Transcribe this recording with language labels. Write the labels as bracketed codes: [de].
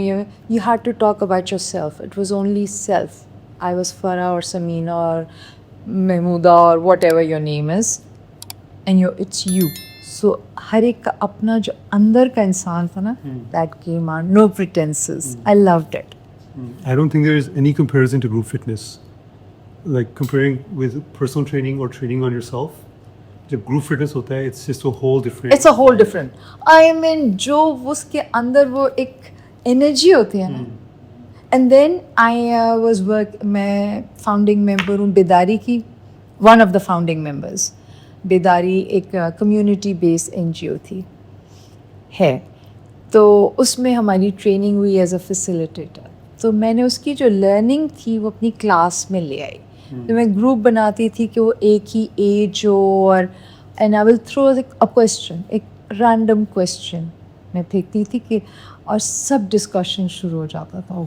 [en] You had to talk about yourself. It was only self. I was Farah اور سمینہ اور محمودہ اور whatever your name is and it's you. [ur] سو ہر ایک کا اپنا جو اندر کا انسان تھا نا, [en] That came out. No pretenses. I loved it. I don't think there is any comparison to group fitness. Like comparing with personal training or training on yourself, [ur] جب group fitness ہوتا ہے, [en] it's just a whole different. It's a whole different. [ur] I mean, جو اس کے اندر وہ ایک energy ہوتی ہے نا. [en] And then I was [ur] میں فاؤنڈنگ ممبر ہوں بیداری کی, [en] one of the founding members. [ur] بیداری ایک کمیونٹی بیس NGO تھی ہے, تو اس میں ہماری ٹریننگ ہوئی ایز اے فیسیلیٹیٹر. تو میں نے اس کی جو لرننگ تھی وہ اپنی کلاس میں لے آئی. تو میں گروپ بناتی تھی کہ وہ ایک ہی ایج ہو, اور [en] and I will throw a question, [ur] ایک رینڈم کویسچن میں پھینکتی تھی کہ, اور سب ڈسکشن شروع ہو جاتا تھا.